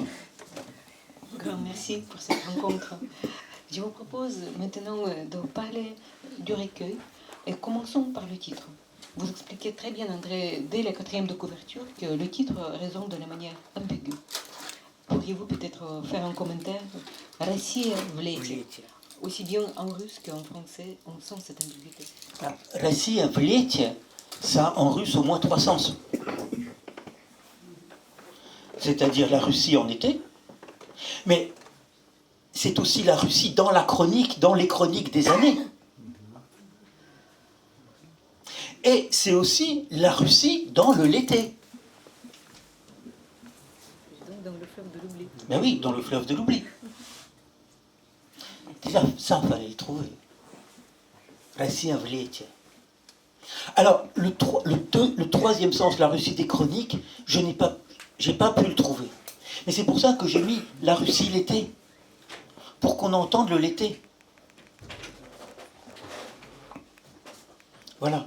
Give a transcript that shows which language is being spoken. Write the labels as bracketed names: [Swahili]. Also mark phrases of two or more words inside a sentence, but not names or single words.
[French] Grand merci pour cette rencontre. Je vous propose maintenant de parler du recueil et commençons par le titre. Vous expliquez très bien, André, dès la 4e de couverture, que le titre résonne de la manière ambiguë. Pourriez-vous peut-être faire un commentaire? [Russian] Россия в лете. [French] Aussi bien en russe qu'en français, on sent cette ambiguïté. [Russian] Россия в лете, [French] ça en russe au moins 3 sens. C'est-à-dire la Russie en été, mais c'est aussi la Russie dans la chronique, dans les chroniques des années. Et c'est aussi la Russie dans le l'été. Donc dans le fleuve de l'oubli. Ben oui, dans le fleuve de l'oubli. Déjà, ça, il fallait le trouver. [Russian] Russie в лете. [French] Alors, le troisième sens, la Russie des chroniques, j'ai pas pu le trouver. Mais c'est pour ça que j'ai mis la Russie l'été. Pour qu'on entende le l'été. Voilà.